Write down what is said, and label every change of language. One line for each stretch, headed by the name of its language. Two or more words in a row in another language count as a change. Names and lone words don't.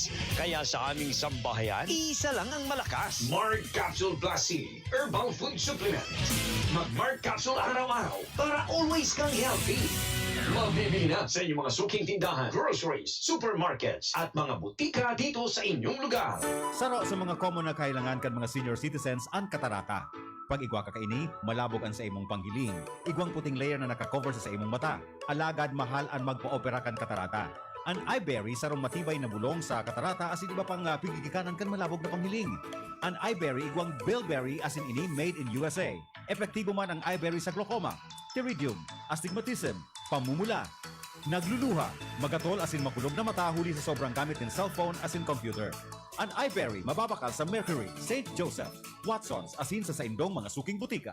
Filipino: Kaya sa aming sambahayan, isa lang ang malakas. Mark Capsule Plus C Herbal Food Supplement. Mag-Mark Capsule araw-araw para always kang healthy. Mabibili na sa inyong mga suking tindahan, groceries, supermarkets, at mga butika dito sa inyong lugar.
Bikol: Saro sa mga common na kailangan kan mga
English: senior citizens
Bikol: ang katarata. Pag igwa ka kaini, malabog ang sa imong panghiling. Igwang puting layer na nakakover sa imong mata. Alagad mahal ang magpa-opera kan katarata. Ang iBerry sarong matibay na bulong sa katarata asin iba pang pigigikanan kan malabog na panghiling. Ang iBerry igwang bilberry asin ini
English: made in USA.
Bikol: Epektibo man ang iBerry sa glaucoma, pterygium, astigmatism, pamumula, nagluluha, magatol asin makulog na mata huli sa sobrang gamit ng cellphone asin computer. Ang iBerry mababakal sa Mercury, St. Joseph, Watsons asin sa saindong mga suking butika.